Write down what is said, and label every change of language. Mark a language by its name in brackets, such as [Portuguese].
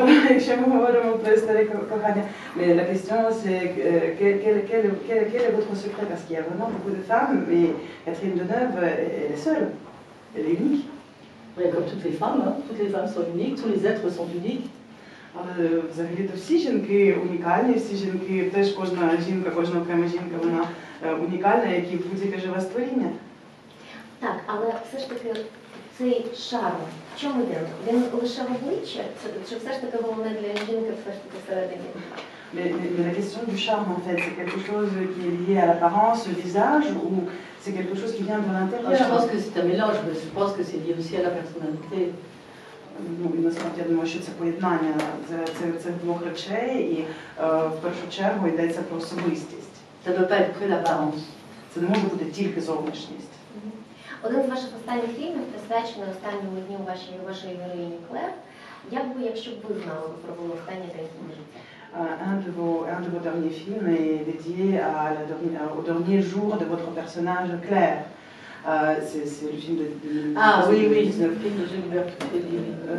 [Ukrainian] Якщо ми говоримо про історію кохання, [French] mais la question c'est quel est votre secret? Parce qu'il y a vraiment beaucoup de femmes, mais Catherine Deneuve, elle est seule, elle est unique. Oui, comme toutes les femmes, hein. Toutes les femmes sont uniques, tous les êtres sont uniques. [Ukrainian] Але взагалі-то всі жінки унікальні, всі жінки, теж кожна жінка, кожна окрема жінка, вона унікальна, як і будь-яке живе створіння. Так, але все ж таки цей шарм, в чому він? Він лише в обличчі? Чи все ж таки головне для жінки все ж таки всередині? [French] Mais la question du charme, en fait, c'est quelque chose qui est lié à l'apparence, au visage, ou c'est quelque chose qui vient de l'intérieur? Je pense que c'est un mélange, mais je pense que c'est lié aussi à la personnalité. [Ukrainian] Ну, і насправді я думаю, що це поєднання цих двох речей, і в першу чергу йдеться про особистість. [French] Ça ne peut pas être que l'apparence. [Ukrainian] Це не може бути тільки зовнішність. Один з ваших останніх фільмів присвячений останньому дню вашої героїні Клер. Як би, якщо б ви знали, ви провели останній день свого життя? [French] Un de vos derniers films est dédié au dernier jour de votre personnage Claire. C'est le film de... Ah oui, oui, c'est le film de Gilbert Trufelli.